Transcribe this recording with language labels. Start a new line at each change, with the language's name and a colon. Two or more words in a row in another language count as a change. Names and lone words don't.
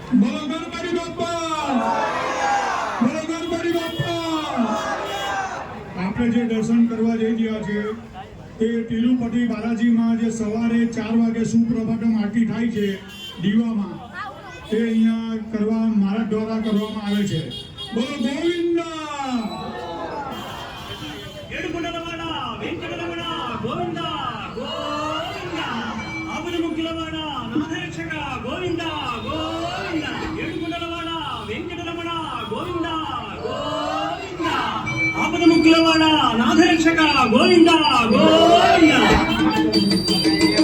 Gujarati: બોલો ગણપતિ બાપ્પા, બોલો ગણપતિ બાપ્પા। આપણે જે દર્શન કરવા જઈ રહ્યા છે તે તિરુપતિ બાલાજીમાં જે સવારે 4 વાગે સુપ્રભાતમ આરતી થાય છે દીવામાં, તે અહીંયા કરવા મારા દ્વારા કરવામાં આવે છે। બોલો ગોવિંદા,
Telugu: ఏడుకొండలవాడ వెంకటరమణ గోవింద గోవింద ఆపద ముఖ్యులవాడ నాథరక్షక గోవింద గోవింద ఏడుకొండలవాడ వెంకటరమణ గోవింద గోవింద ఆపద ముఖ్యులవాడ నాథరక్షక గోవింద గోవింద